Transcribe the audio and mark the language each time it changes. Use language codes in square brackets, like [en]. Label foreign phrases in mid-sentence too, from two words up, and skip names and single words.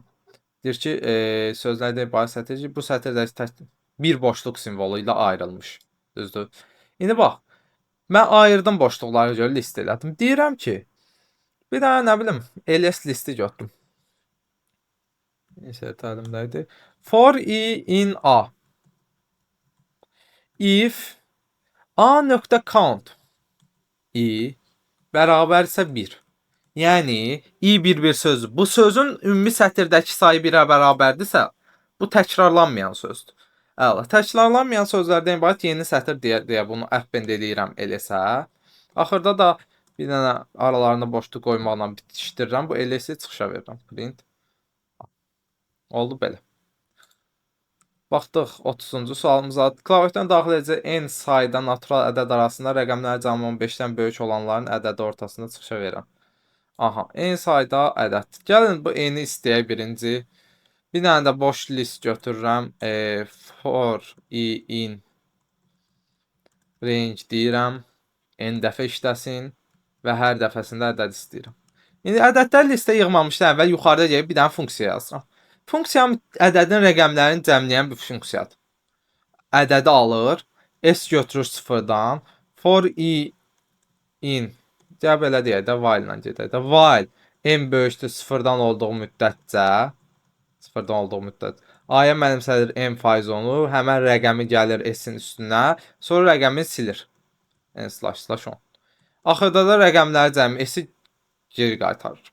[az] Deyir ki, sözlərdə ibarət sətir ki, bu sətirdəki bir boşluq simvolu ilə ayrılmış. Düzdür? İndi bax, mən ayırdım boşluqlara görə list elədim. Deyirəm ki, bir dənə nə bilim, ls listi götürdüm. Insert əlimdədir. [en] For i in a. If a.count i [az] bərabərsə 1. Yəni i bir sözü. Bu sözün ümumi sətirdəki sayı 1-ə bərabərdirsə, bu təkrarlanmayan sözdür. Əla. Təkrarlanmayan sözlərdən ibarət yeni sətir deyə bunu append eləyirəm ls-ə. Axırda da bir dənə aralarında boşluq qoymaqla bitişdirirəm. Bu ls-i çıxışa verirəm. Print. Oldu belə. Baxdıq 30-cu sualımıza. Klaviatdan daxil edəcək n sayda natural ədəd arasında rəqəmlər cəmi 15-dən böyük olanların ədədi ortasında çıxışa verirəm. Aha, n sayda ədəd. Gəlin bu n-i istəyək birinci. Bir dənə də boş list götürürəm. [en] For i in range deyirəm. [az] N dəfə işləsin və hər dəfəsində ədəd istəyirəm. İndi ədədlər listə yığmamışdan əvvəl yuxarıda gəlib bir dənə funksiya yazıram. Funksiyam ədədin rəqəmlərini cəmləyən bir funksiyadır. Ədədi alır, s götürür sıfırdan, [en] for i in, [az] gəl belə deyək də, while ilə gedək də, while n böyükdür sıfırdan olduğu müddətcə, a-ya mənimsədir n faiz onu, həmən rəqəmi gəlir s-in üstünə, sonra rəqəmi silir. n //10. Axırda da rəqəmləri cəmi s-i geri qaytarır.